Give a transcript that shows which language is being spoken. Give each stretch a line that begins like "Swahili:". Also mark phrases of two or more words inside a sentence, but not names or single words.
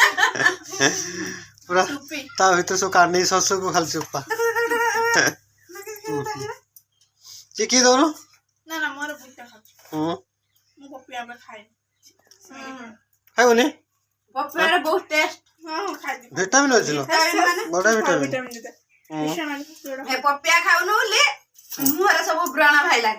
Odia: ପୂରା ତା ଭିତର ସବ କାଟ ନହିଁ ସସୁ କୋ ଖାଲି ଚୁପ୍ପା ଚିକି ଦଉନୁ ନା ନା ମୋର ବୁଟା ଖାଉଛି ହଁ ମୁଁ ପପିଆ ଏବେ ଖାଏ ଖାଇବୁନି ପପିଆର ବହୁତ ଟେଷ୍ଟ। ହଁ ଖାଇବି ଭିଟାମିନ୍ ଅଛି ଲୋ ମାନେ ବଡ଼ ଭିଟାମିନ୍ ଭିଟାମିନ୍ ଦେତେ ହଁ ଏ ପପିଆ ଖାଉନୁ ବୋଲି ମୁହଁରେ ସବୁ ବ୍ରଣ ଭାଇଲାଣି।